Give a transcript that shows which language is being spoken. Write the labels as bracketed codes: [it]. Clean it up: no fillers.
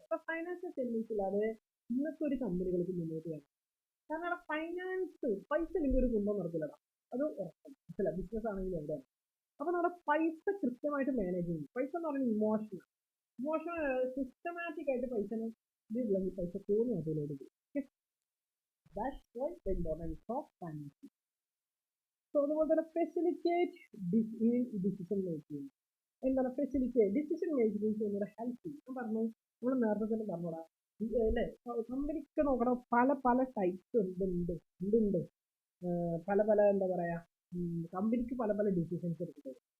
[ml] അപ്പൊ financial statements ഇല്ലാതെ ഇന്നത്തെ ഒരു കമ്പനികൾക്ക് മുന്നോട്ട് ചെയ്യാൻ. കാരണം അവിടെ ഫൈനാൻസ്, പൈസ ഇല്ലെങ്കിൽ ഒരു കുന്തം നടക്കില്ലടാ, അത് ഉറപ്പാണ്. മനസ്സിലായി? ബിസിനസ് ആണെങ്കിലും എവിടെയാണ്. അപ്പൊ നമ്മുടെ പൈസ കൃത്യമായിട്ട് മാനേജ് ചെയ്യും. പൈസ എന്ന് പറയുന്നത് ഇമോഷണൽ സിസ്റ്റമാറ്റിക് ആയിട്ട് പൈസനെ ഇതില്ലെങ്കിൽ പൈസ തോന്നും അതിലോട്ട് പോകും. [en] That's why the importance of finance. So [ml] അതുപോലെ തന്നെ [en] Facilitate decision making. [ml] എന്താണ് ഫെസിലിറ്റേറ്റ് ഡിസിഷൻ മേക്കിംഗ് ചെയ്യുന്നത്? ഹെൽപ്പ് ചെയ്യും. ഞാൻ പറഞ്ഞു, നമ്മൾ നേരത്തെ തന്നെ പറഞ്ഞോടാ അല്ലേ, കമ്പനിക്ക് നോക്കണം, പല പല ടൈപ്സ് ഉണ്ട്. പല പല എന്താ പറയാ, കമ്പനിക്ക് പല പല ഡിസിഷൻസ് എടുക്കുന്നത്.